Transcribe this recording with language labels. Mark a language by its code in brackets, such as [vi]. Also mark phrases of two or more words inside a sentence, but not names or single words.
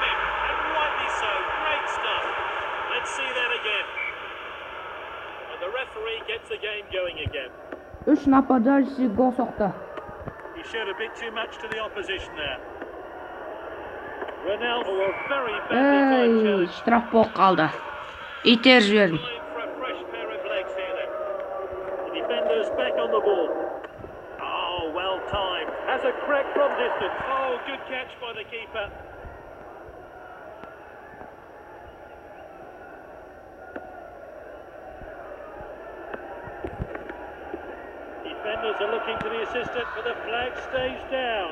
[kk] Үш нападающий гол соқты. Штраф болып қалды. Итер жібердім. [en] Has a crack from distance. Oh, good catch by the keeper. Defenders are looking to the assistant, but the flag stays down.